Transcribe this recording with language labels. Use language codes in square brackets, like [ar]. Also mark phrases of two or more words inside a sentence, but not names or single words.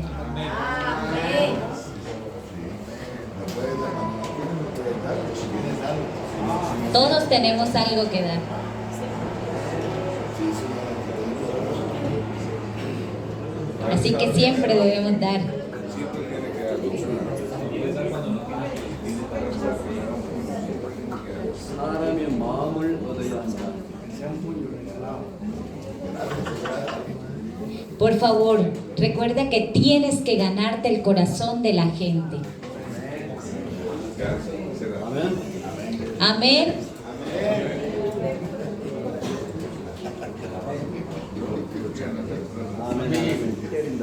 [es] No puedes dar, cuando no tienes, no puedes dar, pero si tienes, dale. Todos tenemos algo que dar. Sí, sí, Así que siempre debemos dar. [ko] 사람의 마음을 얻어야 한다. [es] Por favor, recuerda que tienes que ganarte el corazón de la gente. [ko] 아멘. [es] Amén. [ko] 아멘. 때린다.